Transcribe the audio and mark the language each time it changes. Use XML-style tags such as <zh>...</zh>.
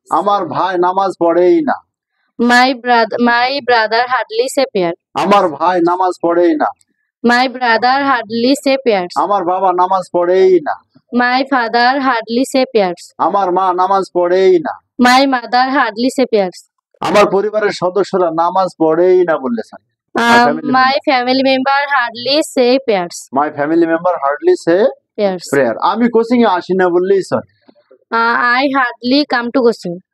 <bn>আমার ভাই নামাজ পড়েই না।</bn> <en>My brother hardly say prayer.</en> <bn>আমার ভাই নামাজ পড়েই না।</bn> <en>My brother hardly say prayers.</en> <bn>আমার বাবা নামাজ পড়েই না।</bn> <en>My father hardly say prayers.</en> <bn>আমার মা নামাজ পড়েই না।</bn> <en>My mother hardly say prayers.</en> <bn>আমার পরিবারের সদস্যরা নামাজ পড়েই না বললে চলে।</bn> <en>My family member hardly say prayers. My family member hardly say Prayers.</en> <bn>Prayer. আমি কোচিং এ আসি না বললেই চলে।</bn> <en>I hardly come to coaching.</en>